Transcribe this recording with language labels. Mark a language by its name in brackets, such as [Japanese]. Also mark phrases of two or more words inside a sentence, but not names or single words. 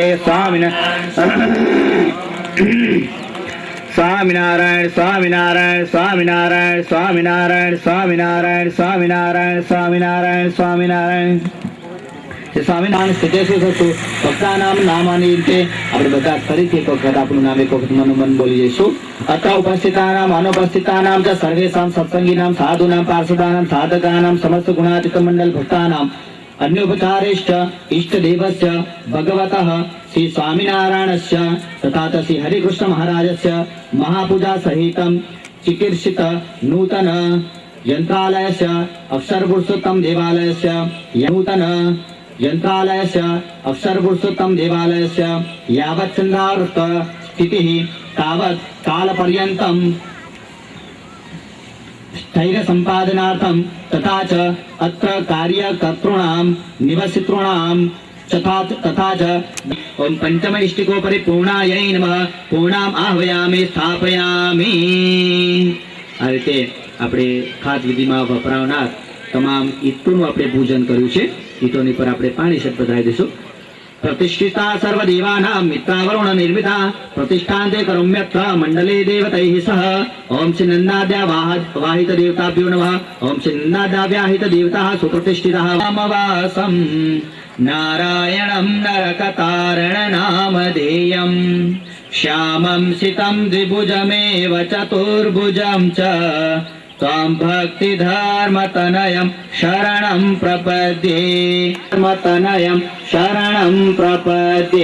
[Gujarati] સ્વામિનારાયણ સ્વામિનારાયણ સ્વામિનારાયણ સ્વામિનારાયણ સ્વામિનારાયણ સ્વામિનારાયણ સ્વામિનારાયણ સ્વામિનારાયણ સ્વામિનારાયણ [Sanskrit] સ્થિતેષુ સતુ ભક્તાનામ [Gujarati] નામાની રીતે આપણે બધા ફરીથી એક વખત આપણું નામ એક વખત મનોમન બોલી જઈશું. [Sanskrit] અત્ર ઉપસ્થિતાનામ અનુપસ્થિતાનામ ચ સર્વેષાં સત્સંગીનામ સાધુનામ પાર્ષદાનામ સાધકાનામ સમસ્ત ગુણાતીત મંડળ ભક્તાનામ अन्योपचारेश्च इष्टदेवस्य भगवतः श्री स्वामिनारायणस्य तथा च श्री हरिकृष्ण महाराजस्य महापूजा सहितं चिकीर्षित नूतन यंत्रालयस्य अक्षर पुरुषोत्तम देवालयस्य नूतन यंत्रालयस्य अक्षर पुरुषोत्तम देवालयस्य यावत् चन्द्रावृत्त स्थितिः तावत् कालपर्यन्तं स्थैर्य संपादनार्थं तथा च अत्र कार्यकर्तॄणां निवसितॄणां तथा च ओम पंचम इष्टिकोपरि पूर्णायै नमः पूर्णाम् आह्वयामि स्थापयामि. [Gujarati] આ રીતે આપણે ખાસ વિધિમાં વપરાવનાર તમામ ઈટોનું આપણે પૂજન કર્યું છે. ઈટોની પર આપણે પાણી પધરાવી દઈશું. [Sanskrit] प्रतिष्ठिता सर्वदेवानां मित्रावरुण निर्मिता प्रतिष्ठान्ते करोम्यत्र मंडले देवतैः सह ओम श्री नन्दाद्या वाहित देवताभ्यो नमः. ओम श्री नन्दाद्या व्याहित देवताः सुप्रतिष्ठिताः नामवासं नारायणं नरकतारण नामधेयं श्यामं सितं द्विभुजमेव चतुर्भुजं च त्वां भक्तिधर्मतनयं शरणं प्रपद्ये धर्मतनयं शरणं प्रपद्ये.